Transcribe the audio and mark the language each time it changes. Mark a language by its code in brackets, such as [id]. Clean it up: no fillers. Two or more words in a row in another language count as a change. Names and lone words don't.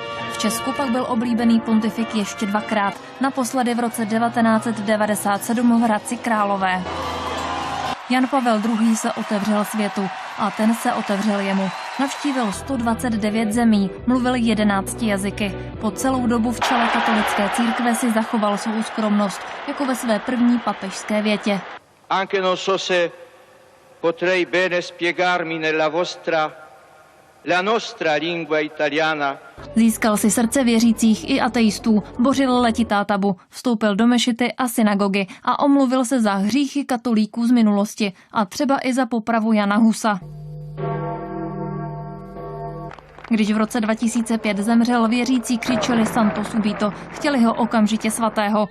[cs] V Česku pak byl oblíbený pontifik ještě dvakrát, naposledy v roce 1997 v Hradci Králové. Jan Pavel II. Se otevřel světu a ten se otevřel jemu. Navštívil 129 zemí, mluvil 11 jazyky. Po celou dobu v čele katolické církve si zachoval svou skromnost, jako ve své první papežské větě. [it] Anche non so se potrei bene spiegarmi nella la nostra lingua italiana. [cs] Získal si srdce věřících i ateistů, bořil letitá tabu, vstoupil do mešity a synagogy a omluvil se za hříchy katolíků z minulosti a třeba i za popravu Jana Husa. Když v roce 2005 zemřel, věřící křičeli [it] Santo subito, [cs] chtěli ho okamžitě svatého.